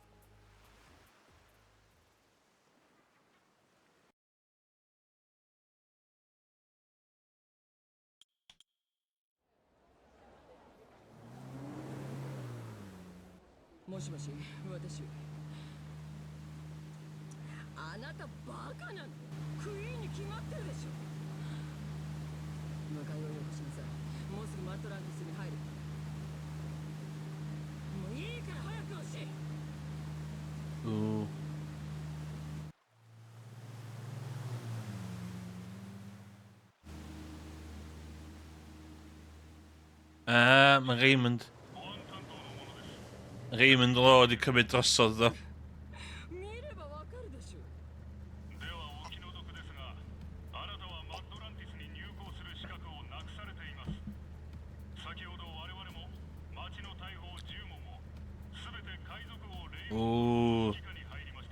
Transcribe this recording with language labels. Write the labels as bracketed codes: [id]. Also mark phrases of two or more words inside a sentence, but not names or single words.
[ja] もしもし、私。あなたバカなの？クイーンに決まってるでしょ。迎えをよこしなさい。もうすぐマットランティスに入る。もういいから早く押し。 [cy] Mae Raymond. Raymond o wedi cymryd drosodd ddo. [ja] 見ればわかるでしょ。ではお気の毒ですが、あなたはマッドランティスに入港する資格をなくされています。先ほど我々も町の大砲10門を全て海賊王レイモンドの指揮下に入りました。